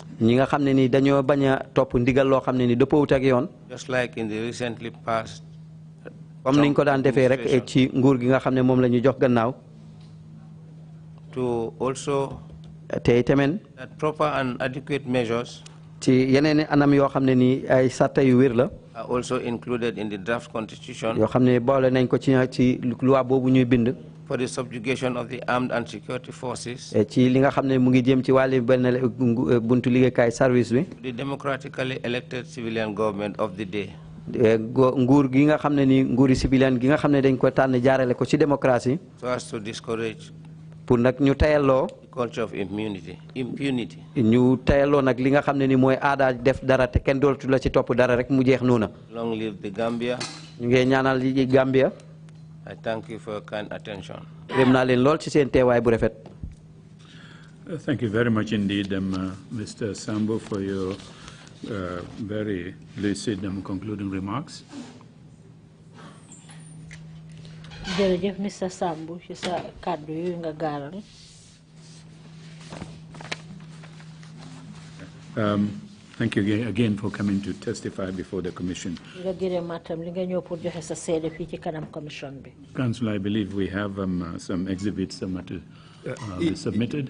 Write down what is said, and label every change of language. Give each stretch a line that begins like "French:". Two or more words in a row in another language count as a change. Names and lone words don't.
Wolof: ñi nga xam ne ni dañoo bañ a topp ndigal loo xam ne ni dëppoowut ak yoon.
English: just like in the recently passed.
Wolof: comme niñ ko daan defee rek ci nguur gi nga xam ne moom la ñu jox gannaaw.
English: to also.
Wolof: te tamit.
English: that proper and adequate measures.
Wolof: ci yeneen anam yoo xam ne ni ay sàtta yu wér la.
English: are also included in the draft constitution.
Wolof: yoo xam ne boole nañ ko ci loi boobu ñuy bind.
English: for the subjugation of the armed and security forces.
Wolof: ci li nga xam ne mu ngi jëm ci wàllu benn buntu liggéeykaay service bi.
English: the democratically elected civilian government of the day.
Wolof: nguur gi nga xam ne ni nguuri civilian gi nga xam ne dañ ko tànn jaarale ko ci démocratie.
English: so as to discourage.
Wolof: pour nag ñu tayalloo.
English: the culture of impunity.
Wolof: ñu tayalloo nag li nga xam ne ni mooy aada def dara te kenn dootu la ci topp dara rek mu jeex noona.
English: long live the Gambia.
Wolof: ñu ngi ñaanal yi Gambia.
English: I thank you for your kind attention.
Wolof: gërëm naa leen lool ci seen teewaay bu rafet.
English: Thank you very much indeed, Mr. Sambou, for your very lucid concluding remarks.
Wolof: jërëjëf Mr. Sambou ci sa kàddu yu nga gaaral.
English: Thank you again for coming to testify before the Commission. Council, I believe we have some exhibits to be submitted.